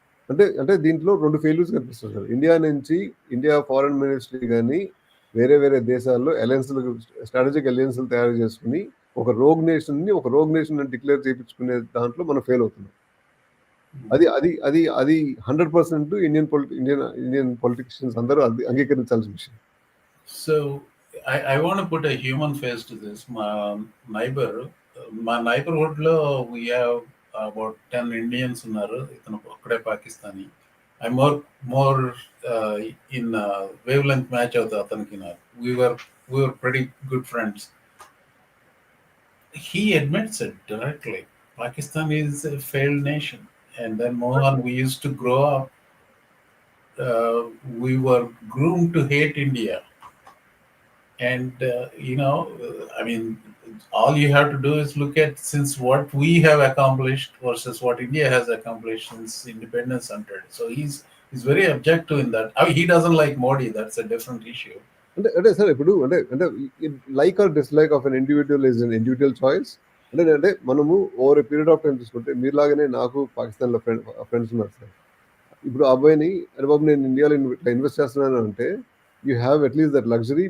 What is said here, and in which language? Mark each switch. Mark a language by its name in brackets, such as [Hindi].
[Telugu] అంటే దీంట్లో 2 ఫెయిల్యూర్స్ కనిపిస్తుంది సార్. ఇండియా ఫారెన్ మినిస్ట్రీ కానీ వేరే దేశాల్లో స్ట్రాటజిక్ అలయన్స్లు తయారు చేసుకుని ఒక రోగ్ నేషన్ డిక్లేర్ చేయించుకునే దాంట్లో మనం ఫెయిల్ అవుతున్నాం. అది 100% ఇండియన్ పొలిటిషియన్స్ అందరూ అది అంగీకరించాల్సిన విషయం. [English] So I want to put a human face to this. My neighborhood lo we have about 10 Indians [Telugu] ఉన్నారు. ఇతను ఒక్కడే Pakistani. [English] I'm more in wavelength match [Telugu] అవుతా అతనికి నాకు. [English] We were pretty good friends. He admits it directly. Pakistan is a failed nation. And then Mohan, we used to grow up. We were groomed to hate India. And, I mean, all you have to do is look at since what we have accomplished versus what India has accomplished since independence entered. So he's very objective in that. I mean, he doesn't like Modi. That's a different issue. అంటే sir ఇప్పుడు అంటే like or dislike of an individual is an individual choice. [Telugu] అంటే మనము over ఏ period of time చూసుకుంటే మీలాగానే నాకు పాకిస్తాన్లో friends ఉన్నారు sir. ఇప్పుడు ఆ అబ్బాయిని అరే బాబు నేను ఇండియాలో ఇన్వెస్ట్ చేస్తున్నాను అంటే [English] You have at least that luxury.